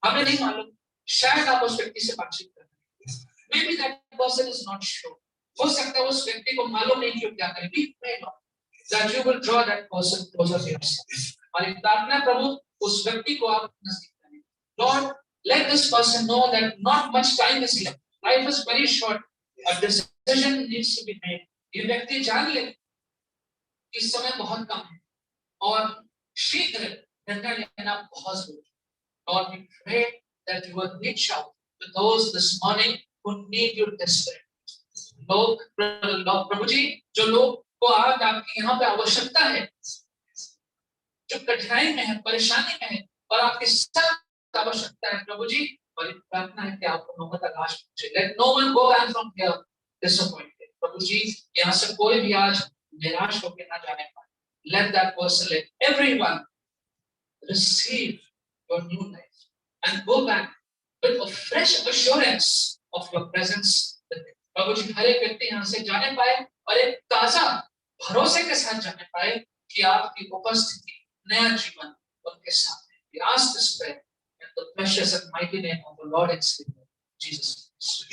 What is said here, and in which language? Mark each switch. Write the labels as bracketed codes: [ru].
[hi] हमें नहीं मालूम, शायद आप उस व्यक्ति से बातचीत कर रहे हैं। [en] Maybe that person is not sure. [hi] हो सकता है उस व्यक्ति को मालूम नहीं कि वो क्या करे। [en] We pray, Lord, that you will draw that person closer to yourself. [hi] और प्रार्थना प्रभु उस व्यक्ति को आप नजदीक करें। [en] Lord, let this person know that not much time is left. Life is very short. A decision needs to be made. [hi] ये व्यक्ति जान ले कि समय बहुत कम है और शीघ्र निर्णय लेना बहुत जरूरी है। [en] Lord, we pray that you will reach out to those this morning who need you desperately. [hi] लोग प्रभु जी जो लोग को आज आपकी यहाँ पे आवश्यकता है, जो कठिनाई में है, परेशानी में है और आपकी सख्त आवश्यकता है प्रभु जी, और प्रार्थना है कि आपको नौबत तक आश पहुंचे। [en] Let no one go back from here disappointed. [hi] प्रभु जी यहाँ से कोई भी आज निराश होकर ना जाने पाए। [en] Let that person, let everyone receive your new life and go back with a fresh assurance of your presence with them. [hi] प्रभु जी हर एक व्यक्ति यहाँ से जाने पाए और एक ताजा भरोसे के साथ जाने पाए कि आपकी उपस्थिति, नया जीवन उनके सामने। [en] We ask this prayer in the precious and mighty name of the Lord and Savior Jesus Christ.